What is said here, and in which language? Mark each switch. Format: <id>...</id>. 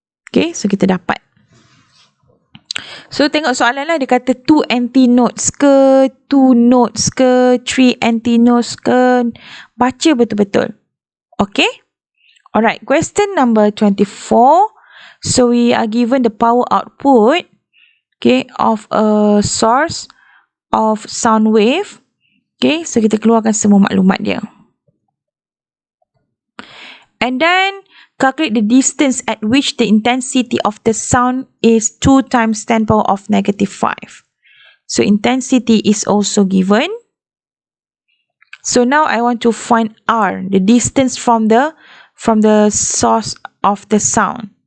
<ms>Okay, so kita dapat. So tengok soalan lah, dia kata 2 antinodes ke, 2 nodes ke, 3 antinodes ke. Baca betul-betul. Okay.</ms> <en>Alright, question number 24. So we are given the power output, okay, of a source of sound wave.</en> <ms>Okay, so kita keluarkan semua maklumat dia.</ms> <en>And then calculate the distance at which the intensity of the sound is 2 times 10 power of negative 5. So intensity is also given. So now I want to find R, the distance from the source of the sound.</en>